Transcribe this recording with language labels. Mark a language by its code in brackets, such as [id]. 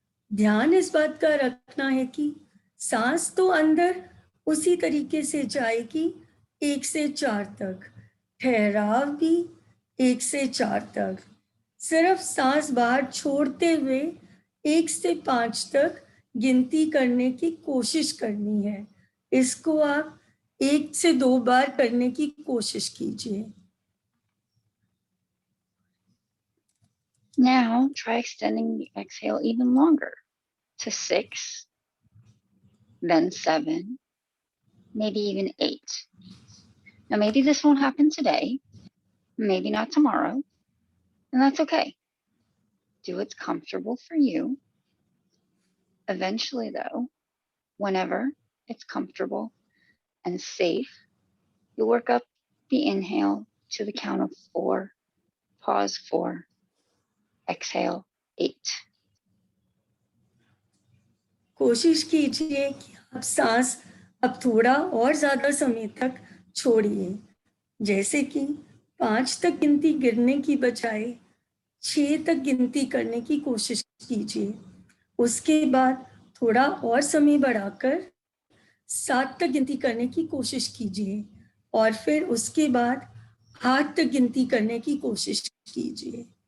[hi] ध्यान इस बात का रखना है कि सांस तो अंदर उसी तरीके से जाएगी 1 से 4 तक, ठहराव भी 1 से 4 तक। सिर्फ सांस बाहर छोड़ते हुए 1 से 5 तक गिनती करने की कोशिश करनी है। इसको आप 1 से 2 बार करने की कोशिश कीजिए। [en] Now try extending the exhale even longer to 6, then 7, maybe even 8. Now maybe this won't happen today, maybe not tomorrow, and that's okay. Do what's comfortable for you. Eventually though, whenever it's comfortable and safe, you'll work up the inhale to the count of 4, pause 4, exhale 8. [hi] कोशिश कीजिए कि आप सांस अब थोड़ा और ज़्यादा समय तक छोड़िए, जैसे कि 5 तक गिनती गिनने की बजाय 6 तक गिनती करने की कोशिश कीजिए। उसके बाद थोड़ा और समय बढ़ाकर 7 तक गिनती करने की कोशिश कीजिए, और फिर उसके बाद 8 तक गिनती करने की कोशिश कीजिए।